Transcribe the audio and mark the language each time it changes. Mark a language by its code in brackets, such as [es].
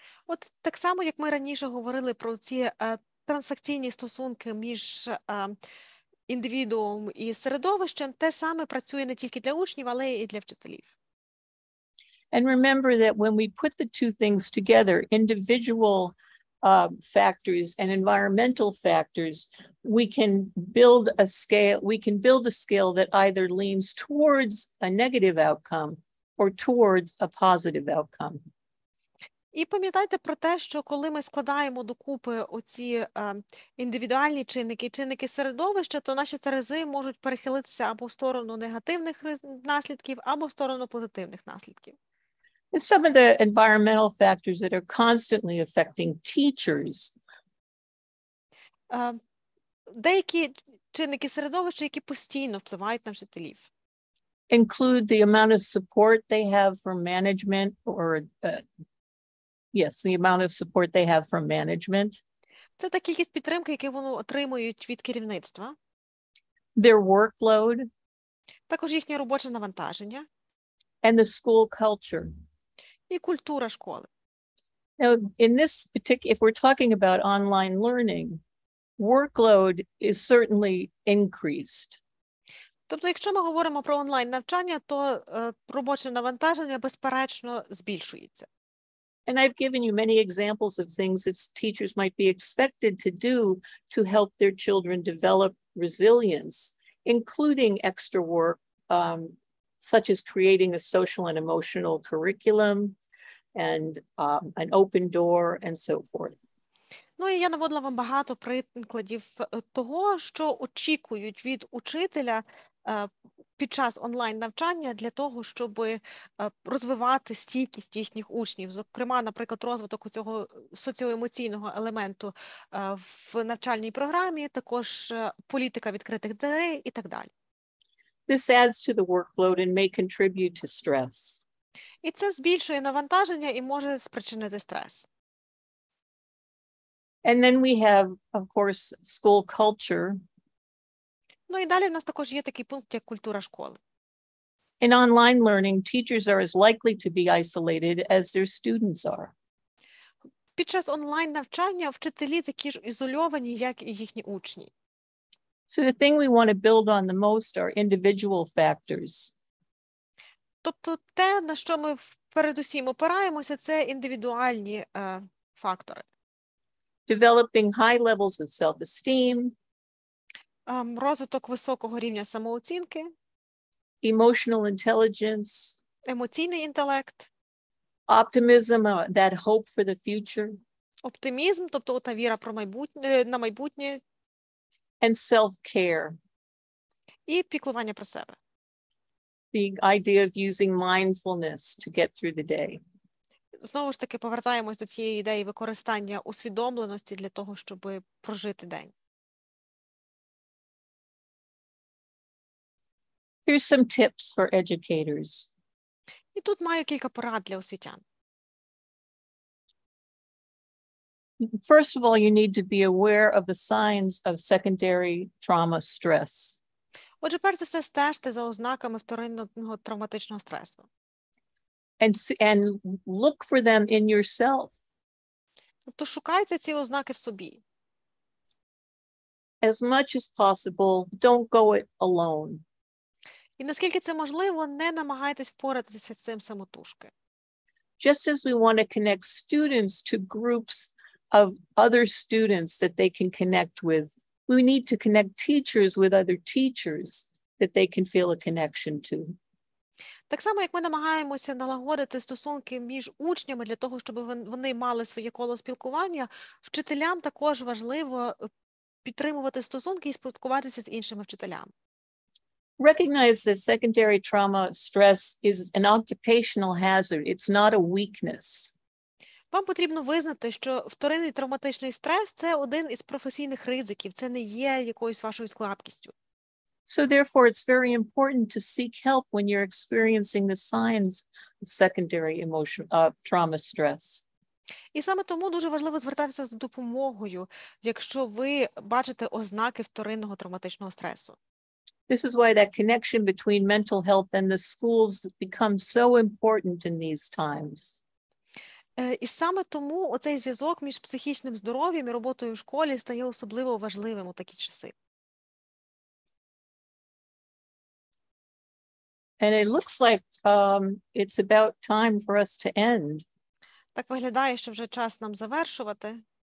[uk] От так само, як ми раніше говорили про ці трансакційні стосунки між індивідуумом і середовищем, те саме працює не тільки для учнів, але і для вчителів. [en] And remember that when we put the two things together, individual factors and environmental factors, we can build a scale that either leans towards a negative outcome or towards a positive outcome. [uk] І пам'ятайте про те, що коли ми складаємо докупи оці індивідуальні чинники і чинники середовища, то наші терези можуть перехилитися або в сторону негативних наслідків, або в сторону позитивних наслідків. [en] And some of the environmental factors that are constantly affecting teachers. [uk] Деякі чинники середовища, які постійно впливають на вчителів. [en] Include the amount of support they have from management or the amount of support they have from management. [uk] Це та кількість підтримки, яку вони отримують від керівництва. [en] Their workload. [uk] Також їхнє робоче навантаження. [en] And the school culture. [uk] І культура школи. [en] Now, in this particular, if we're talking about online learning, workload is certainly increased. [uk] Тобто, якщо ми говоримо про онлайн-навчання, то робоче навантаження, безперечно, збільшується. [en] And I've given you many examples of things that teachers might be expected to do to help their children develop resilience, including extra work, such as creating a social and emotional curriculum and an open door and so forth. [uk] Ну, і я наводила вам багато прикладів того, що очікують від учителя під час онлайн-навчання для того, щоб розвивати стійкість їхніх учнів. Зокрема, наприклад, розвиток цього соціоемоційного елементу в навчальній програмі, також політика відкритих дверей і так далі. [en] This adds to the workload and may contribute to stress. [uk] І це збільшує навантаження і може спричинити стрес. [en] And then we have, of course, school culture. [uk] Ну і далі в нас також є такий пункт, як культура школи. [en] In online learning, teachers are as likely to be isolated as their students are. [uk] Під час онлайн-навчання вчителі такі ж ізольовані, як і їхні учні. [en] So the thing we want to build on the most are individual factors. [uk] Тобто те, на що ми передусім опираємося, це індивідуальні фактори. [en] Developing high levels of self-esteem, [uk] розвиток високого рівня самооцінки, [en] emotional intelligence, [uk] емоційний інтелект, [en] optimism, that hope for the future, [uk] оптимізм, тобто та віра про майбутнє, на майбутнє, [en] and self-care. [uk] і піклування про себе. [en] The idea of using mindfulness to get through the day. [uk] Знову ж таки, повертаємось до цієї ідеї використання усвідомленості для того, щоб прожити день. [en] Here's some tips for educators. [uk] І тут маю кілька порад для освітян. [en] First of all, you need to be aware of the signs of secondary trauma stress. [uk] Отже, перш за все, стежте за ознаками вторинного травматичного стресу. [en] And look for them in yourself. [uk] Тобто шукайте ці ознаки в собі. [en] As much as possible, don't go it alone. [uk] І наскільки це можливо, не намагайтесь впоратися з цим самотужки. [en] Just as we want to connect students to groups of other students that they can connect with, we need to connect teachers with other teachers that they can feel a connection to. [uk] Так само, як ми намагаємося налагодити стосунки між учнями для того, щоб вони мали своє коло спілкування, вчителям також важливо підтримувати стосунки і спілкуватися з іншими вчителями. [en] Recognize that secondary trauma stress is an occupational hazard. It's not a weakness. [uk] Вам потрібно визнати, що вторинний травматичний стрес – це один із професійних ризиків, це не є якоюсь вашою слабкістю. [en] So therefore, it's very important to seek help when you're experiencing the signs of secondary trauma stress. [uk] І саме тому дуже важливо звертатися за допомогою, якщо ви бачите ознаки вторинного травматичного стресу. [en] This is why that connection between mental health and the schools becomes so important in these times. [uk] І саме тому оцей зв'язок між психічним здоров'ям і роботою в школі стає особливо важливим у такі часи. [en] And it looks like it's about time for us to end. [uk] Так виглядає, що вже час нам завершувати.